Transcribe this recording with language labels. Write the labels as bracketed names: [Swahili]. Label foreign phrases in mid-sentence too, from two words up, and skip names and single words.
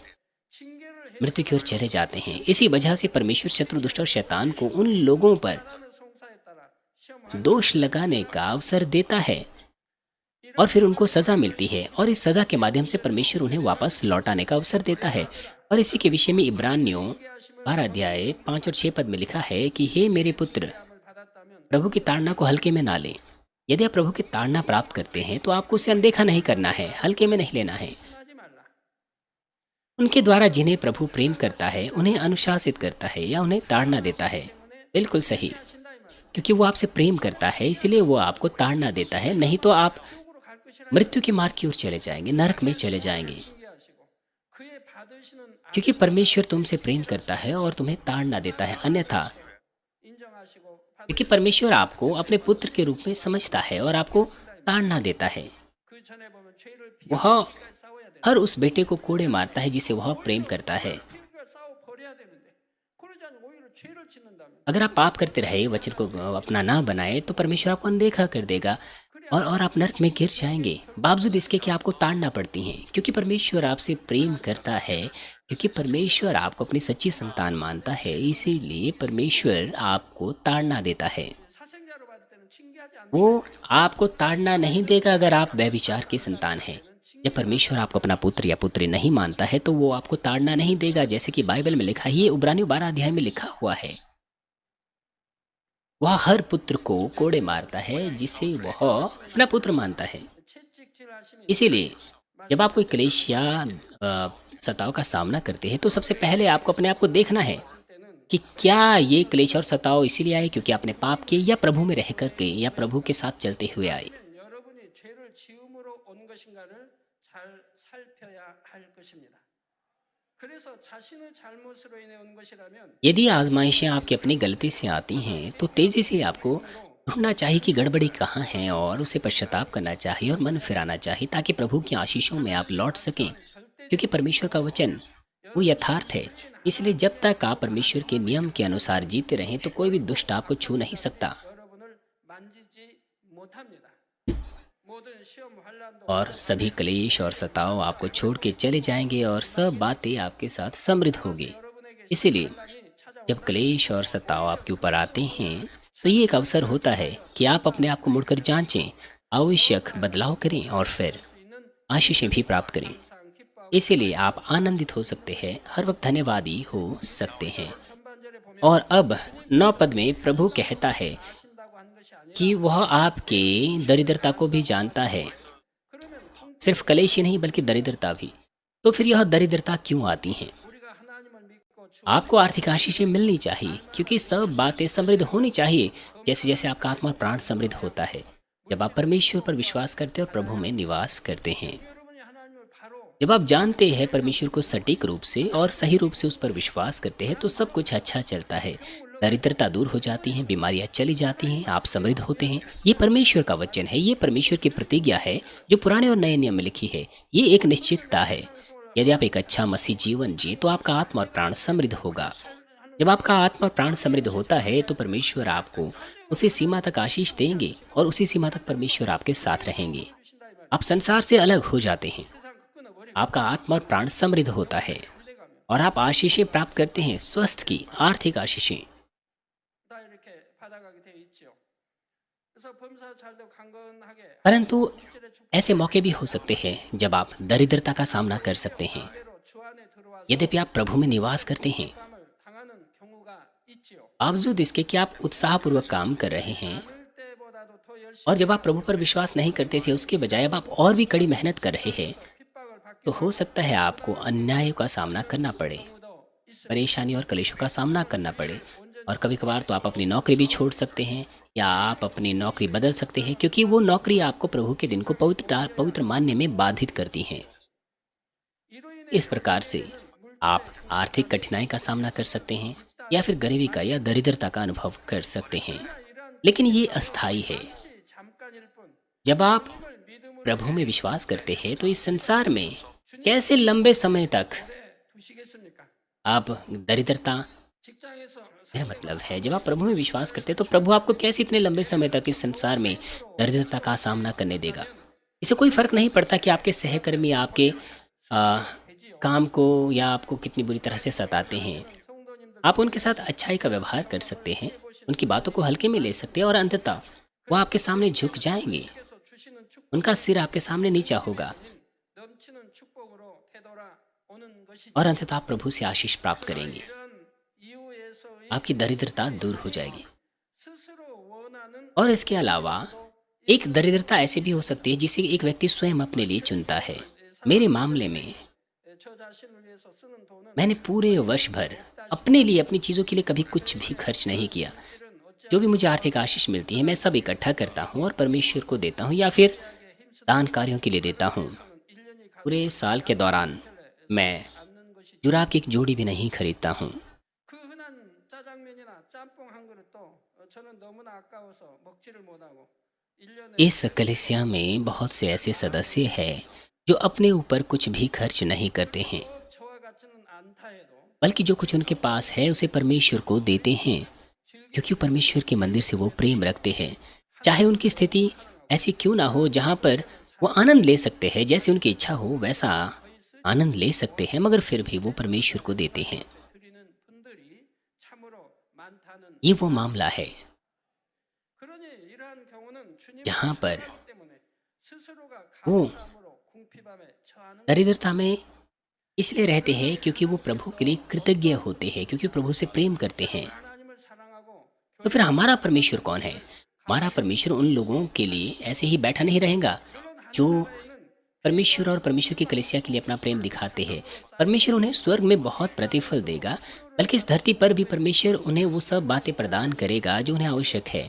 [Korean] 징계를 [Hindi] मृत्यु की ओर चले जाते हैं। इसी वजह से परमेश्वर शत्रु, दुष्ट और शैतान को उन लोगों पर [Korean] 하나님의 송사에 따라 시험을 [Hindi] दोष लगाने का अवसर देता है और फिर उनको सजा मिलती है, और इस सजा के माध्यम से परमेश्वर उन्हें वापस लौटाने का अवसर देता है। और इसी के विषय में इब्रानियों 12 अध्याय 5 और 6 पद में लिखा है कि हे मेरे पुत्र, [Korean] 받았다면 [Hindi] प्रभु की ताड़ना को हल्के में ना लें। यदि आप प्रभु की ताड़ना प्राप्त करते हैं तो आपको उसे अनदेखा नहीं करना है, हल्के में नहीं लेना है। [Korean] 하지 말라. [Hindi] उनके द्वारा जिन्हें प्रभु प्रेम करता है उन्हें अनुशासित करता है या उन्हें ताड़ना देता है। बिल्कुल सही, [Korean] 하신다 이 말이야. [Hindi] क्योंकि वो आपसे प्रेम करता है इसलिए वो आपको ताड़ना देता है, नहीं तो आप [Korean] 속으로 갈 것이라 [Hindi] मृत्यु के मार्ग की ओर चले जाएंगे, नरक में चले जाएंगे। [Korean] 징계하시고 그의 받으시는 [Hindi] क्योंकि परमेश्वर तुमसे प्रेम करता है और तुम्हें ताड़ना देता है। अन्यथा [Korean] 인정하시고 [Hindi] क्योंकि परमेश्वर आपको अपने पुत्र के रूप में समझता है और आपको ताड़ना देता है। [Korean] 그 전에 보면 죄를 [Hindi] वह [Korean] 피할 싸워야 돼. [Hindi] हर उस बेटे को कोड़े मारता है जिसे वह प्रेम करता है। [Korean] 피할 싸워 버려야 되는데 그러지 않으면 오히려 죄를 짓는다면 [Hindi] अगर आप पाप करते रहे, वचन को अपना ना बनाए, तो परमेश्वर आपको अनदेखा कर देगा और आप नरक में गिर जाएंगे। बावजूद इसके कि आपको ताड़ना पड़ती है, क्योंकि परमेश्वर आपसे प्रेम करता है, क्योंकि परमेश्वर आपको अपनी सच्ची संतान मानता है, इसीलिए परमेश्वर आपको ताड़ना देता है। [Korean] 사생자로 받을 때는 징계하지 않는 [Hindi] वो आपको ताड़ना नहीं देगा अगर आप व्यभिचार की संतान हैं। जब परमेश्वर आपको अपना पुत्र या पुत्री नहीं मानता है तो वो आपको ताड़ना नहीं देगा, जैसे कि बाइबल में लिखा ही है, इब्रानियों 12 अध्याय में लिखा हुआ है। वह हर पुत्र को कोड़े मारता है जिसे वह अपना पुत्र मानता है। [Korean] 채찍질 하시니 [Hindi] इसीलिए जब आप कोई क्लेश या सताव का सामना करते हैं तो सबसे पहले आपको अपने आप को देखना है कि क्या ये क्लेश और सताव इसीलिए आए क्योंकि आपने पाप किए, या प्रभु में रह करके या प्रभु के साथ चलते हुए आए। [Korean] 여러분이 죄를 지음으로 온 것인가를 잘 살펴야 할 것입니다. 그래서 자신의 잘못으로 인해 온 것이라면 [Hindi] यदि आजमाइशें आपकी अपनी गलती से आती हैं तो तेजी से आपको ढूंढना चाहिए कि गड़बड़ी कहाँ है और उसे पश्चाताप करना चाहिए और मन फिराना चाहिए ताकि प्रभु की आशीषों में आप लौट सकें, क्योंकि परमेश्वर का वचन वो यथार्थ है। इसलिए जब तक आप परमेश्वर के नियम के अनुसार जीते रहें तो कोई भी दुष्ट आपको छू नहीं सकता [Korean] 여러분을 만지지 못합니다. 모든 시험 환란도 [Hindi] और सभी क्लेश और सताव आपको छोड़ के चले जाएंगे और सब बातें आपके साथ समृद्ध होगी। [Korean] 여러분에게 [Hindi] इसीलिए [Korean] 찾아 [Hindi] जब क्लेश और सताव आपके ऊपर आते हैं तो ये एक अवसर होता है कि आप अपने आप को मुड़कर जांचें, आवश्यक बदलाव करें और फिर [Korean] 있는 [Hindi] आशीषें भी प्राप्त करें। [Korean] 항상 기뻐하고 [Hindi] इसीलिए आप आनंदित हो सकते हैं, हर वक्त धन्यवादी हो सकते हैं। [Korean] 천반절에 보면 [Hindi] और अब 9 पद में प्रभु कहता है [Korean] 아신다고 한 것이 아니라 [Hindi] कि वह आपके दरिद्रता को भी जानता है, [Korean] 그러면 [Hindi] सिर्फ कलेश ही नहीं बल्कि दरिद्रता भी। तो फिर यह दरिद्रता क्यों आती हैं? [Korean] 우리가 하나님을 믿고 [Hindi] आपको आर्थिक आशीषें मिलनी चाहिए क्योंकि सब बातें समृद्ध होनी चाहिए, जैसे जैसे आपका आत्मा और प्राण समृद्ध होता है जब आप परमेश्वर पर विश्वास करते हैं और प्रभु में निवास करते हैं। [Korean] 여러분이 하나님을 바로 [Hindi] जब आप जानते हैं परमेश्वर को सटीक रूप से और सही रूप से उस पर विश्वास करते हैं तो सब कुछ अच्छा चलता है। दरिद्रता दूर हो जाती है, बीमारियां चली जाती हैं, आप समृद्ध होते हैं। ये परमेश्वर का वचन है, ये परमेश्वर की प्रतिज्ञा है जो पुराने और नए नियम में लिखी है। ये एक निश्चितता है। यदि आप एक अच्छा मसीह जीवन जिए तो आपका आत्मा और प्राण समृद्ध होगा। जब आपका आत्मा और प्राण समृद्ध होता है तो परमेश्वर आपको उसी सीमा तक आशीष देंगे और उसी सीमा तक परमेश्वर आपके साथ रहेंगे। आप संसार से अलग हो जाते हैं। आपका आत्मा और प्राण समृद्ध होता है और आप आशीषें प्राप्त करते हैं, स्वस्थ की आर्थिक आशीषें। [Korean] 다 이렇게 받아가게 돼 있지요. 그래서 범사 잘도 강건하게 [Hindi] परंतु ऐसे मौके भी हो सकते हैं जब आप दरिद्रता का सामना कर सकते हैं। [Korean] 그대로 주 안에 들어와서 [Hindi] यद्यपि आप प्रभु में निवास करते हैं, [Korean] 감을 당하는 경우가 있지요. [Hindi] बावजूद इसके कि आप उत्साहपूर्वक काम कर रहे हैं [Korean] 그럴 때보다도 더 열심히 [Hindi] और जब आप प्रभु पर विश्वास नहीं करते थे उसके बजाय अब आप और भी कड़ी मेहनत कर रहे हैं, [Korean] 핍박을 받기 [Hindi] तो हो सकता है आपको अन्याय का सामना करना पड़े, [Korean] 경우도 있어요. [Hindi] परेशानी और कलेशों का सामना करना पड़े। और कभी कभार तो आप अपनी नौकरी भी छोड़ सकते हैं या आप अपनी नौकरी बदल सकते हैं, क्योंकि वो नौकरी आपको प्रभु के दिन को पवित्र मानने में बाधित करती हैं। [Korean] 이로 인해 [Hindi] इस प्रकार से आप आर्थिक कठिनाई का सामना कर सकते हैं या फिर गरीबी का या दरिद्रता का अनुभव कर सकते हैं, [Korean] 이러한 [Hindi] लेकिन ये अस्थायी है। [Korean] 것이 잠깐일 뿐 [Hindi] जब आप [Korean] 을 믿음으로 [Hindi] प्रभु में विश्वास करते हैं तो इस संसार में कैसे लंबे समय तक [Korean] 두시겠습니까? [Hindi] आप दरिद्रता, [Korean] 직장에서 [Hindi] मेरा मतलब है जब आप प्रभु में विश्वास करते हैं तो प्रभु आपको कैसे इतने लंबे समय तक इस संसार में दरिद्रता का सामना करने देगा। इससे कोई फर्क नहीं पड़ता कि आपके सहकर्मी आपके काम को या आपको कितनी बुरी तरह से सताते हैं। [Korean] 성도님들 [Hindi] आप उनके साथ अच्छाई का व्यवहार कर सकते हैं, उनकी बातों को हल्के में ले सकते हैं और अंततः वो आपके सामने झुक जाएंगे। [Korean] 께서 주시는 축복 [Hindi] उनका सिर आपके सामने नीचा होगा [Korean] 넘치는 축복으로 되돌아오는 것이죠. [Hindi] और अंततः आप प्रभु से आशीष प्राप्त करेंगे। [Korean] 이런 이유에서의 [Hindi] आपकी दरिद्रता दूर हो जाएगी। [Korean] 스스로 원하는 [Hindi] और इसके अलावा एक दरिद्रता ऐसी भी हो सकती है जिसे एक व्यक्ति स्वयं अपने लिए चुनता है। मेरे मामले में [Korean] 저 자신을 위해서 쓰는 돈은 [Hindi] मैंने पूरे वर्ष भर अपने लिए अपनी चीज़ों के लिए कभी कुछ भी खर्च नहीं किया। [Korean] 실은 어찌 [Hindi] जो भी मुझे आर्थिक आशीष मिलती है मैं सब इकट्ठा करता हूँ और परमेश्वर को देता हूँ या फिर दान कार्यों के लिए देता हूँ। [Korean] 1년이 가고 [Hindi] पूरे साल के दौरान मैं [Korean] 않는 것이 [Hindi] जुराब की एक जोड़ी भी नहीं खरीदता हूँ। [Korean] 그 흔한 짜장면이나 짬뽕 한 그릇도 저는 너무나 아까워서 먹지를 못하고 1년에 [Hindi] इस कलिसिया में बहुत से ऐसे सदस्य हैं जो अपने ऊपर कुछ भी खर्च नहीं करते हैं, [Korean] 저와 같지는 않다 해도 [Hindi] बल्कि जो कुछ उनके पास है उसे परमेश्वर को देते हैं, क्योंकि परमेश्वर के मंदिर से वो प्रेम रखते हैं। चाहे उनकी स्थिति ऐसी क्यों ना हो जहाँ पर वो आनंद ले सकते हैं, जैसे उनकी इच्छा हो वैसा आनंद ले सकते हैं, मगर फिर भी वो परमेश्वर को देते हैं। [Korean] 드리는 분들이 참으로 많다는 [Hindi] ये वो मामला है [Korean] 그러니 이러한 경우는 주님의 [Hindi] जहाँ पर [Korean] 축복 때문에 스스로가 [Hindi] वो [Korean] 감사함으로 궁핍함에 처하는 [Hindi] दरिद्रता में इसलिए रहते हैं क्योंकि वो प्रभु के लिए कृतज्ञ होते हैं, क्योंकि प्रभु से प्रेम करते हैं। [Korean] 하나님을 사랑하고 [Hindi] तो फिर हमारा परमेश्वर कौन है? हमारा परमेश्वर उन लोगों के लिए ऐसे ही बैठा नहीं रहेगा जो परमेश्वर और परमेश्वर की कलीसिया के लिए अपना प्रेम दिखाते हैं। परमेश्वर उन्हें स्वर्ग में बहुत प्रतिफल देगा, बल्कि इस धरती पर भी परमेश्वर उन्हें वो सब बातें प्रदान करेगा जो उन्हें आवश्यक है।